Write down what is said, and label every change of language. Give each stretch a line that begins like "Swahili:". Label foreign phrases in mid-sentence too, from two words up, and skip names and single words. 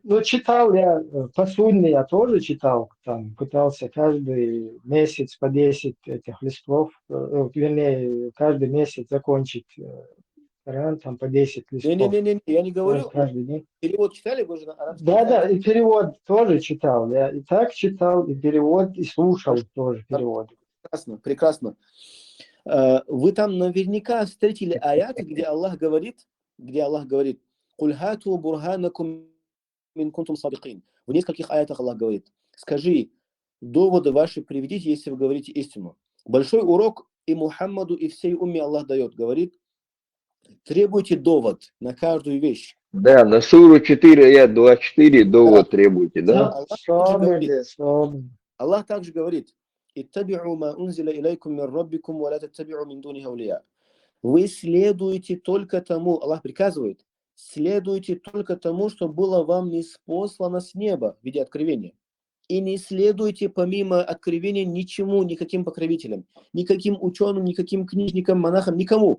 Russian: Ну, читал я, посудный я тоже читал, там, пытался каждый месяц по 10 этих листов, вернее, каждый месяц закончить Коран, там, по 10 листов. Не, я не говорю. Каждый день. Перевод читали? Вы же на арабском Да, и перевод тоже читал. Я и так читал, и перевод, и слушал тоже перевод. Прекрасно. Вы там наверняка встретили аяты, где Аллах говорит,
Arabic: «قل هاتوا برهانكم إن كنتم صادقين».
Russian: В нескольких аятах Аллах говорит: скажи, доводы ваши приведите, если вы говорите истину. Большой урок и Мухаммаду, и всей умме Аллах дает. Говорит: требуйте довод на каждую вещь. Да, на суру 4, аят 24 довод требуйте, да? Аллах также говорит:
Arabic: «اتبعوا ما أنزل إليكم من ربكم ولا تتبعوا من دونه أولياء».
Russian: Вы следуете только тому, Аллах приказывает, следуйте только тому, что было вам ниспослано с неба в виде откровения. И не следуйте помимо откровения ничему, никаким покровителям, никаким ученым, никаким книжникам, монахам, никому.